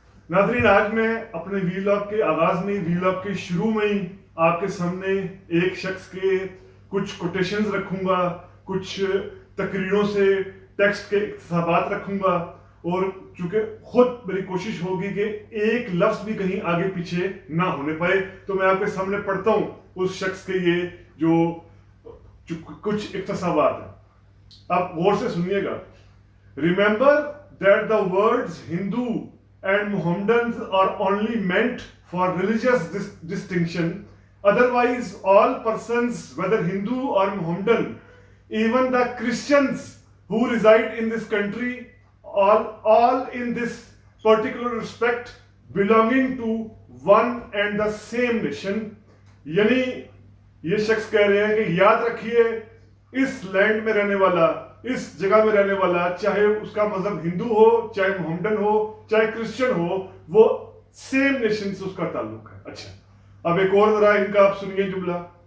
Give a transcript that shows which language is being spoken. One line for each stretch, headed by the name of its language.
Urdu: ناظرین، آج میں اپنے ویلاگ کے آغاز میں، ویلاگ کے شروع میں ہی آپ کے سامنے ایک شخص کے کچھ کوٹیشنز رکھوں گا، کچھ تقریروں سے ٹیکسٹ کے اقتباسات رکھوں گا، اور چونکہ خود میری کوشش ہوگی کہ ایک لفظ بھی کہیں آگے پیچھے نہ ہونے پائے، تو میں آپ کے سامنے پڑھتا ہوں اس شخص کے یہ جو کچھ اقتباسات ہیں. آپ غور سے سنیے گا.
English: Remember that the words Hindu and Mohammedans are only meant for religious distinction. Otherwise, all persons, whether Hindu or Mohammedan, even the Christians who reside in this country, all in this particular respect, belonging to one and the same nation.
Urdu: یعنی یہ شخص کہہ رہے ہیں کہ یاد رکھیے، اس land میں رہنے والا، اس جگہ میں رہنے والا، چاہے اس کا مذہب ہندو ہو، چاہے محمدن ہو، چاہے کرسچن ہو، وہ سیم نیشن سے اس کا تعلق ہے. اچھا، اب ایک اور ذرا ان کا آپ سنیے جملہ.